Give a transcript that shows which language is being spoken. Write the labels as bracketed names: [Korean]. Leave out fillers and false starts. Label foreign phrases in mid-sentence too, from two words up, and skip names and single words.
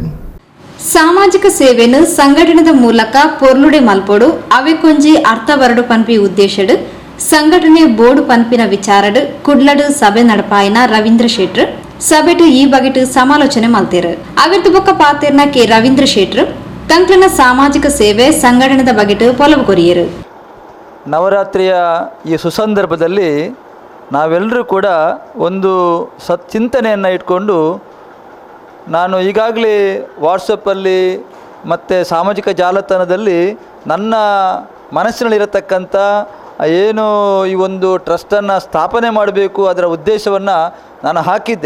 [Tulu] ಸಾಮಾಜಿಕ ಸೇವೆಯನ್ನು ಸಂಘಟನೆದ ಮೂಲಕ ಪೊರ್ಲುಡೆ ಮಲ್ಪೋಡು ಅವೆಕೊಂಜಿ ಅರ್ಥ ಬರಡು ಪನ್ಪಿ ಉದ್ದೇಶಡು ಸಂಘಟನೆ ಬೋರ್ಡು ಪನ್ಪಿನ ವಿಚಾರಡು ಕುಡ್ಲಡು ಸಭೆ ನಡಪಾಯಿನ ರವೀಂದ್ರ ಶೆಟ್ರು ಸಭೆಟು ಈ ಬಗೆಟು ಸಮಾಲೋಚನೆ ಮಲ್ತೇರು. ಅವಿರ್ದು ಬೊಕ್ಕ ಪಾತೇರ್ನ ಕೆ ರವೀಂದ್ರ ಶೆಟ್ರು ತಂಕ್ಲನ ಸಾಮಾಜಿಕ ಸೇವೆ ಸಂಘಟನೆದ ಬಗೆಟು ಪೊಲವು ಕೊರಿಯರು. [Kannada] ನವರಾತ್ರಿಯ ಈ ಸುಸಂದರ್ಭದಲ್ಲಿ ನಾವೆಲ್ಲರೂ ಕೂಡ ಒಂದು ಚಿಂತನೆಯನ್ನು ಇಟ್ಕೊಂಡು ನಾನು ಈಗಾಗಲೇ ವಾಟ್ಸಪ್ಪಲ್ಲಿ ಮತ್ತು ಸಾಮಾಜಿಕ ಜಾಲತಾಣದಲ್ಲಿ ನನ್ನ ಮನಸ್ಸಿನಲ್ಲಿರತಕ್ಕಂಥ ಏನು ಈ ಒಂದು ಟ್ರಸ್ಟನ್ನು ಸ್ಥಾಪನೆ ಮಾಡಬೇಕು ಅದರ ಉದ್ದೇಶವನ್ನು ನಾನು ಹಾಕಿದ್ದೆ.